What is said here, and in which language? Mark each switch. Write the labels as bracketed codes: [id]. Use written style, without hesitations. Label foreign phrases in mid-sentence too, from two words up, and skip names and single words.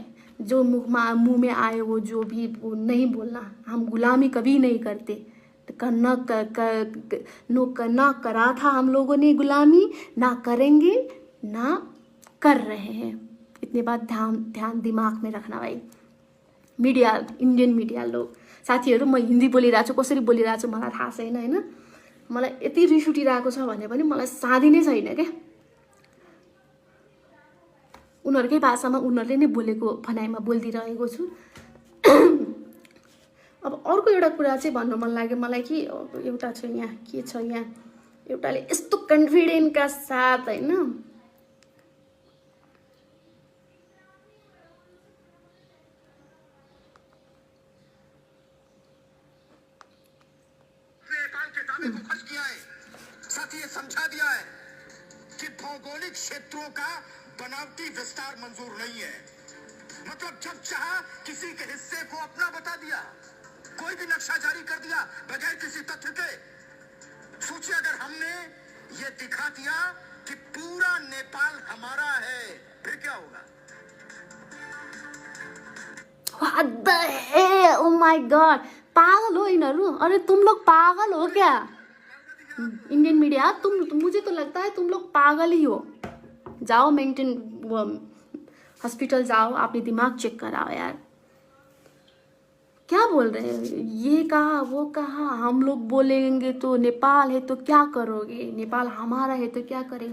[hi] जो मुंह में आए वो जो भी वो नहीं बोलना। हम गुलामी कभी नहीं करते, करना करा था हम लोगों ने गुलामी, ना करेंगे, ना कर रहे हैं। इतने बात ध्यान दिमाग में रखना भाइ। [ne] मिडिया, [en] Indian media [ne] लोग साथीहरू, म हिन्दी बोलिरहेको छु, कसरी बोलिरहेको छु मलाई थाहा छैन होइन। मलाई यति रिस उठिरहेको छ भने पनि मलाई साधी नै छैन क्या। उनीहरूकै भाषामा उनीहरूले नै बोलेको भनाइमा बोलिदिइरहेको छु। अब अर्को एउटा कुरा चाहिँ भन्नु मन लाग्यो मलाई कि एउटा छ यहाँ, के छ यहाँ, एउटाले यस्तो कन्फिडेन्टका साथ होइन [hi] को खर्च किया है, साथ ही ये समझा दिया है कि भौगोलिक क्षेत्रों का बनावटी विस्तार मंजूर नहीं है। मतलब जब चाहा किसी के हिस्से को अपना बता दिया, कोई भी नक्शा जारी कर दिया बगैर किसी तथ्य के। सोचिए अगर हमने ये दिखा दिया कि पूरा नेपाल हमारा है, फिर क्या होगा? [en] What the hell? Oh my God! [ne] पागल हो यिनीहरू। [hi] अरे तुम लोग पागल हो क्या? [en] Indian media, [hi] मुझे तो लगता है तुम लोग पागल ही हो। जाओ [en] mental hospital [hi] जाओ, अपने दिमाग चेक कराओ यार। क्या बोल रहे हैं? ये कहा वो कहा, हम लोग बोलेंगे तो नेपाल है तो क्या करोगे, नेपाल हमारा है तो क्या करेंगे।